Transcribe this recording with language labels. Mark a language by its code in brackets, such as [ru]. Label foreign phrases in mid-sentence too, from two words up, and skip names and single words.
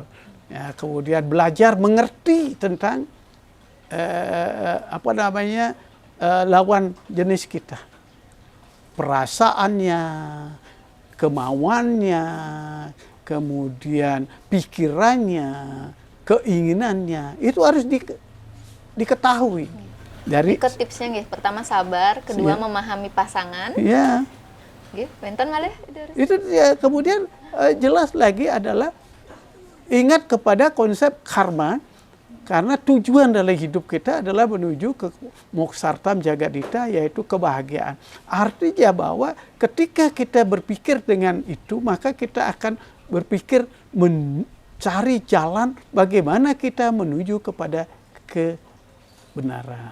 [id] Ya, kemudian belajar mengerti tentang lawan jenis kita, perasaannya, kemauannya, kemudian pikirannya, keinginannya, itu harus diketahui. Dari tipsnya nggih, pertama sabar, kedua memahami pasangan. Ya. [ban] Nggih, benten malih [id] itu ya, kemudian jelas lagi adalah ingat kepada konsep karma, karena tujuan dalam hidup kita adalah menuju ke moksartam jagadita, yaitu kebahagiaan. Artinya bahwa ketika kita berpikir dengan itu, maka kita akan berpikir mencari jalan bagaimana kita menuju kepada kebenaran.